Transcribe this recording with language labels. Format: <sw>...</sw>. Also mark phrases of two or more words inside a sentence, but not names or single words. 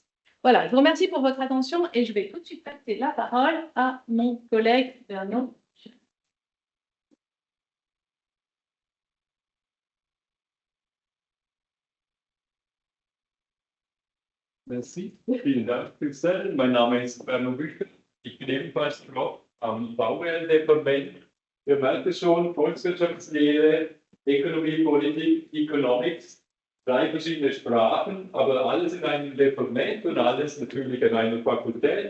<fr>Voilà, je vous remercie pour votre attention et je vais tout de suite passer la parole à mon collègue Vernon. Merci,</fr> <de>vielen Dank, Christelle. Mein Name ist Werner Bücher. Ich bin ebenfalls Prof am VWL-Departement. Wir merken schon, Volkswirtschaftslehre,</de> <fr>Économie Politique,</fr> <de>Economics, 3 verschiedene Sprachen, aber alles in einem Departement und alles natürlich in einer Fakultät.</de>